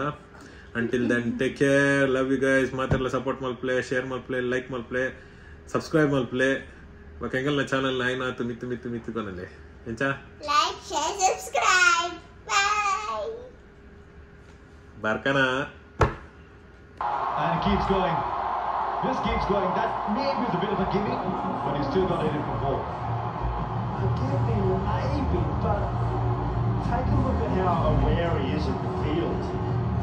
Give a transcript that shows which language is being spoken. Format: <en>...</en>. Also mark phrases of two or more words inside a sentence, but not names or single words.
<en>until then take care, love you guys.</en> <tcy>ಮಾತಾಡಲ್ಲ ಸಪೋರ್ಟ್ ಮಲ್ಪ್ಲೆ, ಶೇರ್ ಮಲ್ಪ್ಲೆ, ಲೈಕ್ ಮಲ್ಪ್ಲೆ, ಸಬ್ಸ್ಕ್ರೈಬ್ ಮಲ್ಪ್ಲೆ ಬಕ ಎಂಗಲ್ನ ಚಾನಲ್ ಐನಾತು ಮಿತ್ತು ಕೊನಲೆ ಎಂಚ</tcy> <en>like share subscribe bye ಬಾರ್ಕನಾ and it keeps going. This keeps going. That maybe was a bit of a gimmick, but he's still got to hit it from 4. Maybe, but take a look at how aware he is of the field.</en>